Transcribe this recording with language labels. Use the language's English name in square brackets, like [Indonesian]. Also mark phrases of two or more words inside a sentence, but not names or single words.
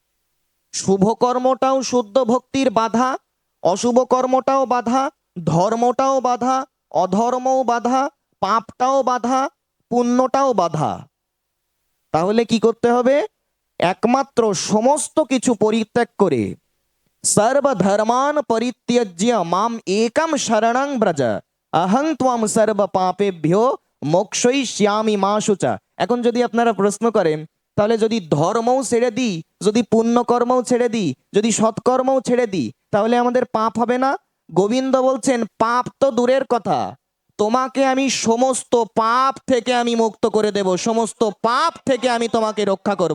[Bangla] শুভ কর্মটাও শুদ্ধ ভক্তির বাধা, অশুভ কর্মটাও বাধা, ধর্মটাও বাধা, অধর্মও বাধা, পাপটাও বাধা, পুণ্যটাও বাধা। তাহলে কি করতে হবে? একমাত্র সমস্ত কিছু পরিত্যাগ করে [Sanskrit] সর্বধর্মান পরিত্যজ্য মাম একম শরণং ব্রজ অহং ত্বম সর্ব পাপেভ্যো মোক্ষয়িষ্যামি মা শুচা। [Bangla] এখন যদি আপনারা প্রশ্ন করেন, তাহলে যদি ধর্মও ছেড়ে দিই, যদি পুণ্যকর্মও ছেড়ে দিই, যদি সৎকর্মও ছেড়ে দিই, তাহলে আমাদের পাপ হবে না? গোবিন্দ বলছেন পাপ তো দূরের কথা, তোমাকে আমি সমস্ত পাপ থেকে আমি মুক্ত করে দেব, সমস্ত পাপ থেকে আমি তোমাকে রক্ষা করব।